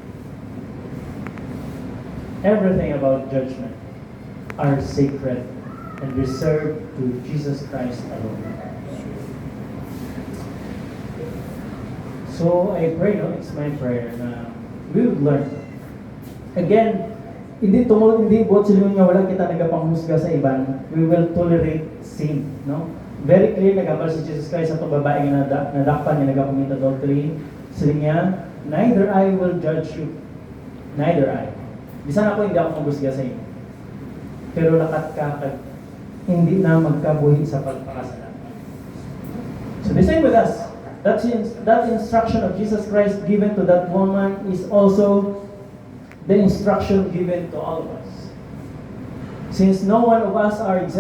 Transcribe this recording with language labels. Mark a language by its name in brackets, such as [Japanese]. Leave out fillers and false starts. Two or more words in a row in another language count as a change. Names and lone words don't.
[English] Everything about judgment are sacred and reserved to Jesus Christ alone. So I pray, no, it's my prayer na we would learn. Again, [Hiligaynon] hindi buot sila nga wala kita nagapanghusga sa iban. [English] We will tolerate sin, no? Very clear [Hiligaynon] nagambal si Jesus Christ sa itong babae nga nadakpan niya nagapamit adultery. Sila nga, [English] neither I will judge you. Neither I. [Hiligaynon] Bisan ako hindi ako maghusga sa inyo. Pero lakat ka hindi na magkabuhi sa pagpakasala. [English] So the same with us. That instruction of Jesus Christ given to that woman is also the instruction given to all of us. Since no one of us are exempt